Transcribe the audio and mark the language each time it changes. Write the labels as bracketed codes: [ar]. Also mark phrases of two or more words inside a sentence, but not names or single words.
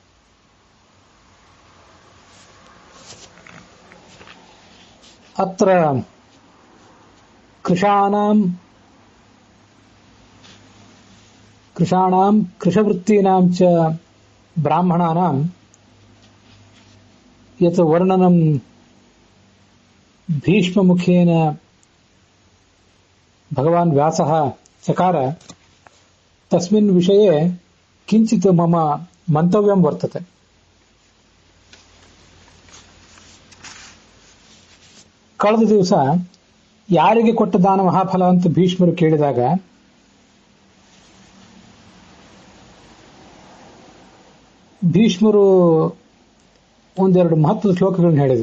[sa] अत्र कृषाणां कृषवृत्तीनां च ब्राह्मणानां यत् वर्णनं भीष्ममुखेन भगवान् व्यासः चकार तस्मिन् विषये ಕಿಂಚಿತ್ ಮಮ ಮಂತವ್ಯಂ ವರ್ತತೆ. [kn] ಕಳೆದ ದಿವಸ ಯಾರಿಗೆ ಕೊಟ್ಟ ದಾನ ಮಹಾಫಲ ಅಂತ ಭೀಷ್ಮರು ಕೇಳಿದಾಗ ಭೀಷ್ಮರು ಒಂದೆರಡು ಮಹತ್ವದ ಶ್ಲೋಕಗಳನ್ನು ಹೇಳಿದರು.